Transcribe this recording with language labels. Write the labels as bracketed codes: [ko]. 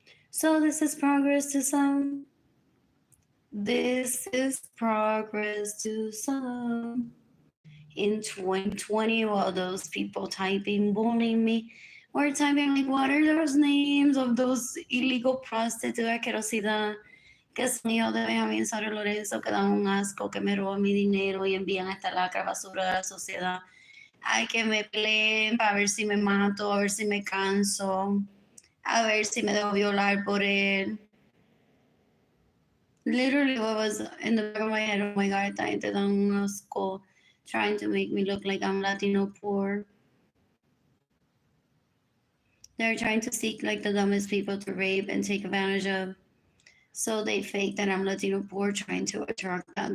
[en] So this is progress to some. This is progress to some. In 2020, while those people typing, bullying me, were typing like, what are those names of those illegal prostitutes, asquerosidad? [es] Que son hijos de Benjamín Saro Lorenzo, que dan un asco, que me roban mi dinero y envían a esta lacra basura de la sociedad. Ay, que me peleen para ver si me mato, a ver si me canso, a ver si me dejo violar por él. [en] Literally, what was in the back of my head, oh my God, [es] esta gente dan un asco, [en] trying to make me look like I'm Latino poor. They're trying to seek like the dumbest people to rape and take advantage of. So they fake that I'm Latino poor, trying to attract that.